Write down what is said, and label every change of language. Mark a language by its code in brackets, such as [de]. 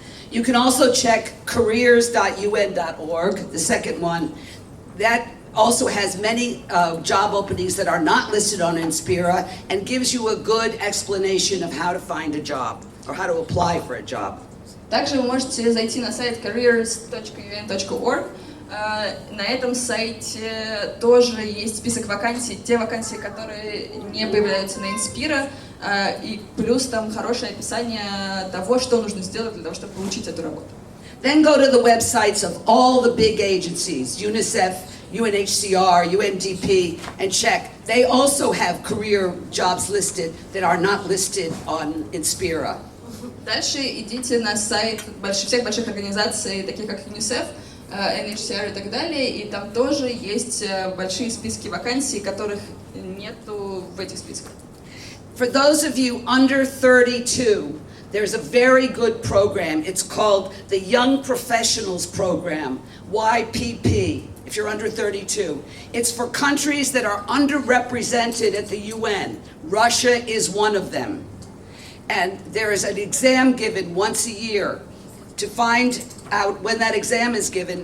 [en] You can also check careers.un.org, the second one. That also has many job openings that are not listed on Inspira and gives you a good explanation of how to find a job or how to apply for a job. [ru] Также вы можете зайти на сайт careers.un.org. На этом сайте тоже есть список вакансий, те вакансии, которые не появляются на Inspira, и плюс там хорошее описание того, что нужно сделать для того, чтобы получить эту работу. [en] Then go to the websites of all the big agencies, UNICEF, UNHCR, UNDP, and check. They also have career jobs listed that are not listed on Inspira. [ru] Дальше идите на сайт всех больших организаций, таких как UNICEF, NHCR и так далее, и там тоже есть большие списки вакансий, которых нету в этих списках. [en] For those of you under 32, there's a very good program. It's called the Young Professionals Program, YPP, if you're under 32. It's for countries that are underrepresented at the UN. Russia is one of them. And there is an exam given once a year to find out when that exam is given.